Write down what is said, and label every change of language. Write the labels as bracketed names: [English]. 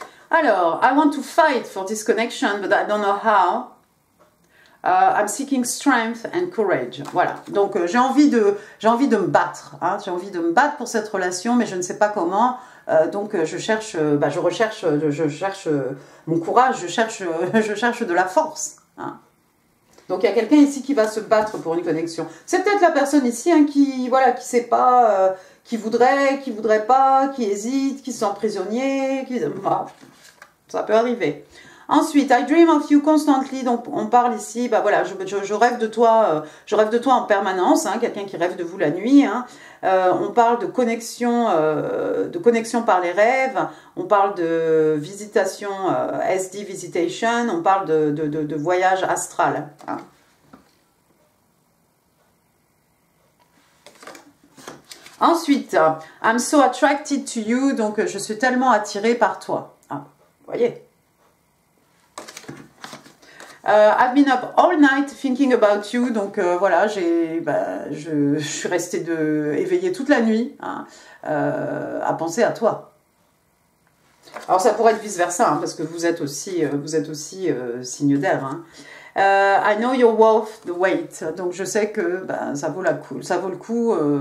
[English] Alors, I want to fight for this connection, but I don't know how. I'm seeking strength and courage. [French] Voilà. Donc j'ai envie de me battre. Hein. J'ai envie de me battre pour cette relation, mais je ne sais pas comment. Donc je cherche mon courage. Je cherche de la force. Hein. Donc il y a quelqu'un ici qui va se battre pour une connexion. C'est peut-être la personne ici hein, qui sait pas, qui voudrait pas, qui hésite, qui se sent prisonnier. Ça peut arriver. [English] Ensuite, I dream of you constantly. [French] Donc, on parle ici, bah voilà, je rêve de toi en permanence. Hein, quelqu'un qui rêve de vous la nuit. Hein. On parle de connexion par les rêves. On parle de visitation, SD visitation. On parle de voyage astral. Hein. [English] Ensuite, I'm so attracted to you. [French] Donc, je suis tellement attirée par toi. Ah, vous voyez. [English] I've been up all night thinking about you. [French] Donc voilà, je suis restée éveillée toute la nuit hein, à penser à toi. Alors ça pourrait être vice versa hein, parce que vous êtes aussi signe d'air. Hein. [English] I know you're worth the wait. [French] Donc je sais que ça vaut le coup